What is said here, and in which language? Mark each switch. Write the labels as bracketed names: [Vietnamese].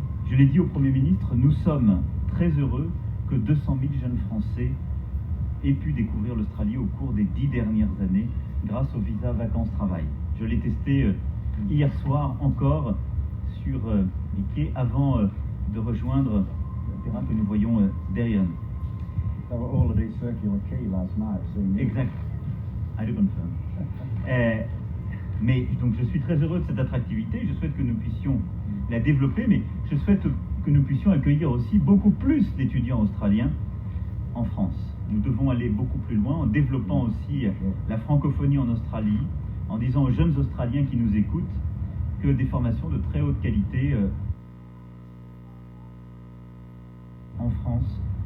[French] Je l'ai dit au Premier ministre, nous sommes très heureux que 200 000 jeunes Français aient pu découvrir l'Australie au cours des 10 dernières années grâce au visa vacances-travail. Je l'ai testé hier soir encore sur les quais avant de rejoindre le terrain que nous voyons derrière nous. [English] They were all at East Circular Quay last night. Exact. I do confirm. [French] Mais donc je suis très heureux de cette attractivité, je souhaite que nous puissions la développer, mais je souhaite que nous puissions accueillir aussi beaucoup plus d'étudiants australiens en France. Nous devons aller beaucoup plus loin en développant aussi la francophonie en Australie, en disant aux jeunes Australiens qui nous écoutent que des formations de très haute qualité en France